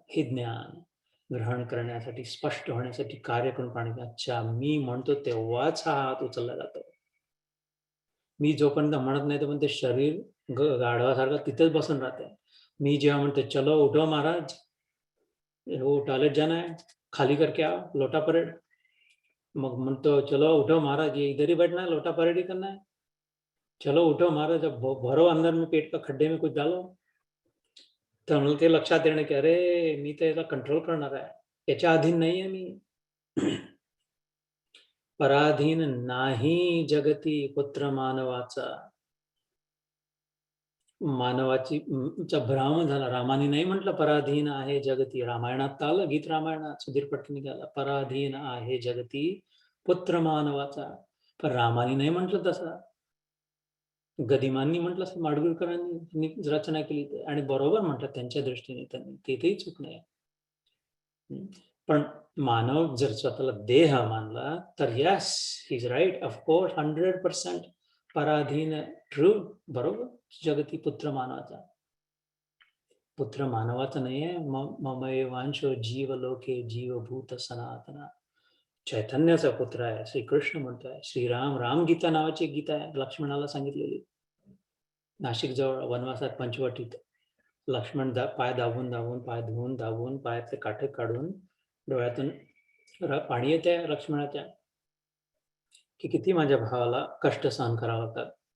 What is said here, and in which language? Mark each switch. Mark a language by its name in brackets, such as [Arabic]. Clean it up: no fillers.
[Marathi] हे ज्ञान ग्रहण करण्यासाठी, स्पष्ट होण्यासाठी कार्य करून पाहण्यासाठी, अच्छा मी म्हणतो तेव्हाच हा हात उचलला जातो. मी जोपर्यंत म्हणत नाही तोपर्यंत ते शरीर गाढवासारखं तिथेच बसून राहते. मी जेव्हा म्हणतो, [Hindi] "चलो उठो महाराज, वो टॉयलेट जाना है, खाली करके आओ, लोटा परेड." मग म्हणतो, "चलो उठो महाराज, ये इधर ही बैठना है, लोटा परेड ही करना है. चलो उठो महाराज, अब भरो अंदर में पेट का खड्डे में कुछ डालो." [Marathi] तर मला ते लक्षात येणं, की अरे, मी तर याला कंट्रोल करणार आहे. याच्या अधीन नाहीये मी. पराधीन नाही जगती पुत्र मानवाचा. मानवाची चा भ्रम झाला. रामाने नाही म्हटलं पराधीन आहे जगती. रामायणात तर आलं, गीत रामायणात सुधीर फडके निघाला. पराधीन आहे जगती पुत्र मानवाचा. पण रामाने नाही म्हटलं तसं. गदिमांनी म्हटलं असं, माडगुळकरांनी रचना केली आणि बरोबर म्हटलं त्यांच्या दृष्टीने, त्यांनी तिथेही चूक नाही. पण मानव जर स्वतःला देह मानला तर [English] yes, he is right, of course 100% [Marathi] पराधीन, ट्रू, बरोबर. जगती पुत्र मानवाचा. पुत्र मानवाचा नाहीये. [Sanskrit] ममैवांशो जीवलोके जीवभूत सनातना. [Marathi] चैतन्याचा पुत्र आहे, श्रीकृष्ण म्हणतोय. श्रीराम, रामगीता नावाची एक गीता आहे, लक्ष्मणाला सांगितलेली. नाशिक जवळ वनवासात पंचवटीत लक्ष्मण पाय दाबून दाबून, पाय धुवून दाबून, पायातले काटे काढून डोळ्यातून पाणी येते लक्ष्मणाच्या, की किती माझ्या भावाला कष्ट सहन करावं लागतात.